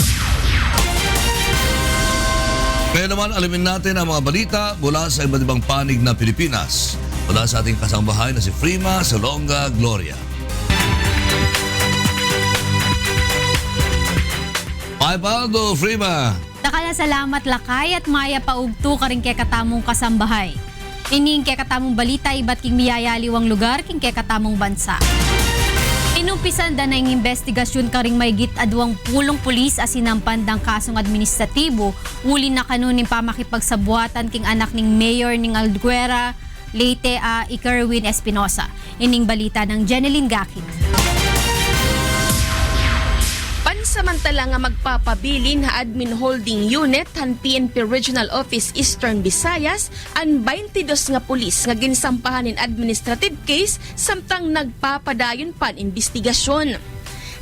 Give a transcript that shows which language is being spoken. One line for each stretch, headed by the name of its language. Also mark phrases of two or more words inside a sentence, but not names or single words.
Filipino: Kaya naman alamin natin ang mga balita mula sa iba't ibang panig ng Pilipinas. Mula sa ating kasambahay na si Frima Salonga Gloria.
Pampanga: Ay Paldo, Frima! Nakala salamat lakay at maya paugto ka rin kay katamong kasambahay. Ining kay katamong balita iba't king miyayaliwang lugar king kay katamong bansa. Inumpisan da na yung investigasyon karing maygit adwang pulong pulis asinampan dang kasong administratibo uli na kanunin pamakipagsabuatan king anak ning Mayor ning Alguera, Leyte Ikerwin Espinosa. Ining balita ng Jeneline Gakit.
Waray: Pansamantala nga magpapabilin ha Admin Holding Unit han PNP Regional Office Eastern Visayas ang 22 nga pulis nga ginsampahan in administrative case samtang nagpapadayon pan investigasyon.